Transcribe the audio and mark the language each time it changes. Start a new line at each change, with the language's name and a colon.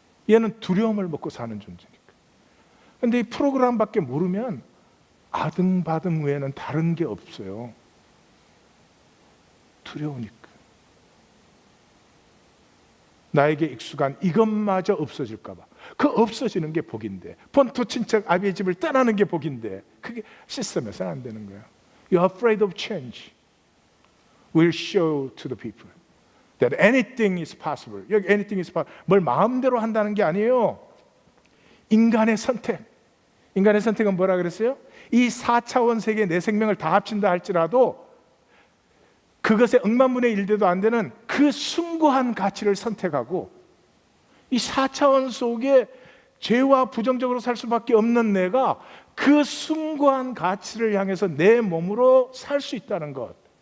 Korean: 얘는 두려움을 먹고 사는 존재니까. 근데 이 프로그램밖에 모르면 아등바등 외에는 다른 게 없어요. 두려우니까. 나에게 익숙한 이것마저 없어질까 봐. 그 없어지는 게 복인데, 본토 친척 아비의 집을 떠나는 게 복인데 그게 시스템에서는 안 되는 거예요.
English: You are afraid of change. We'll show to the people that anything is possible.
Korean: 여기
English: anything is possible.
Korean: 뭘 마음대로 한다는 게 아니에요. 인간의 선택. 인간의 선택은 뭐라 그랬어요? 이 4차원 세계 내 생명을 다 합친다 할지라도 그것에 억만분의 1대도 안 되는 그 숭고한 가치를 선택하고 이 4차원 속에 죄와 부정적으로 살 수밖에 없는 내가 그 숭고한 가치를 향해서 내 몸으로 살 수 있다는 것.